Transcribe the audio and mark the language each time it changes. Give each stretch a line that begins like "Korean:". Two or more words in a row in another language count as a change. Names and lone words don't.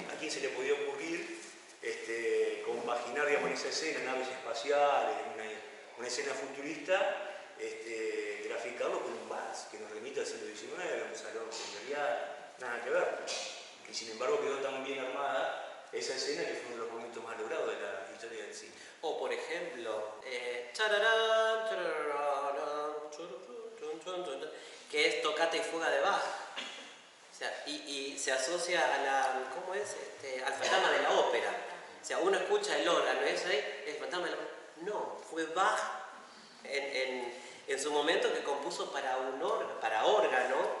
Spanish: ¿A quién se le podía ocurrir compaginar, digamos, en esa escena, naves espaciales, una escena futurista, graficarlo con un vals que nos remite al siglo XIX, a un salón imperial, nada que ver. Y sin embargo quedó tan bien armada esa escena que fue uno de los momentos más logrados de la historia del cine. O por ejemplo, chararán, chararán, chururun, chun, chun, chun, que es Tocata y Fuga de Bach. O sea, y se asocia a la, ¿cómo es? Al fantasma de la ópera. O sea, uno escucha el órgano, ¿es ahí? El fantasma de la ópera. No, fue Bach en su momento que compuso para órgano, ¿sí?